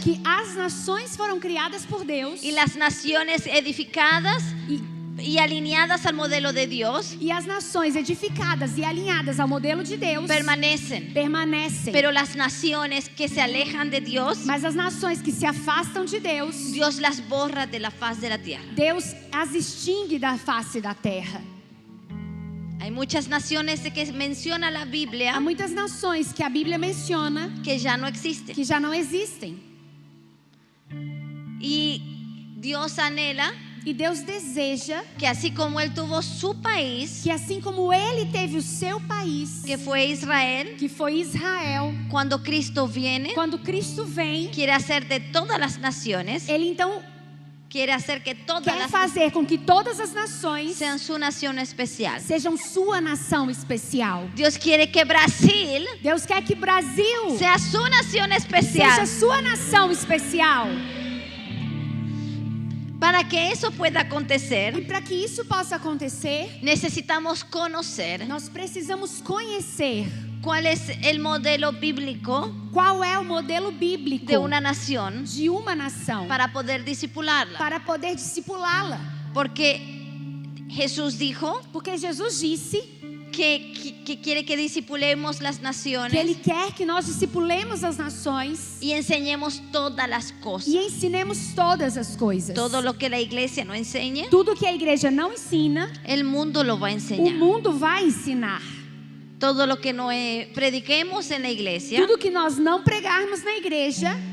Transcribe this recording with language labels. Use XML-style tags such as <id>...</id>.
<pt>que as nações foram criadas por Deus</pt> <es>y las naciones edificadas y alineadas al modelo de Dios</es> <pt>e as nações edificadas e alinhadas ao modelo de Deus</pt> <es>permanecen.</es> <pt>permanecem.</pt> <es>Pero las naciones que se alejan de Dios,</es> <pt>Mas as nações que se afastam de Deus,</pt> <es>Dios las borra de la faz de la tierra.</es> <pt>Deus as extingue da face da terra.</pt> <es>Hay muchas naciones que menciona la</es> <pt>Há</pt> <es>Biblia</es> <pt>muitas nações que a Bíblia menciona</pt> <es>que ya no existen.</es> <pt>que já não existem.</pt> <es>Y Dios anhela</es> <pt>E Deus deseja</pt> <es>que así como Él tuvo su país,</es> <pt>que assim como Ele teve o seu país,</pt> <es>que fue Israel,</es> <pt>que foi Israel,</pt> <es>cuando Cristo viene,</es> <pt>quando Cristo vem,</pt> <es>quiere hacer de todas las naciones,</es> <pt>Ele então</pt> <es>quiere hacer que todas</es> <pt>quer</pt> <es>las</es> <pt>fazer com que todas as nações</pt> <es>sean su nación especial.</es> <pt>sejam sua nação especial.</pt> <es>Dios quiere que Brasil</es> <pt>Deus quer que Brasil</pt> <es>sea su nación especial.</es> <pt>seja sua nação especial.</pt> <es>Para que eso pueda</es> <pt>E</pt> <es>acontecer,</es> <pt>para que isso possa acontecer,</pt> <es>necesitamos conocer</es> <pt>nós precisamos conhecer</pt> <es>cuál es el modelo bíblico</es> <pt>qual é o modelo bíblico</pt> <es>de una nación</es> <pt>de uma nação</pt> <es>para poder discipularla.</es> <pt>para poder discipulá-la.</pt> <es>Porque Jesús dijo</es> <pt>Porque Jesus disse</pt> <es>que quiere que discipulemos las</es> <pt>que Ele</pt> <es>naciones</es> <pt>quer que nós discipulemos as nações</pt> <es>y enseñemos todas las cosas.</es> <pt>e ensinemos todas as coisas.</pt> <es>Todo lo que la iglesia no enseñe,</es> <pt>Tudo que a igreja não ensina,</pt> <es>el mundo lo va a</es> <pt>o</pt> <es>enseñar.</es> <pt>mundo vai ensinar.</pt> <es>Todo lo que no prediquemos en la iglesia,</es> <pt>Tudo que nós não pregarmos na igreja,</pt>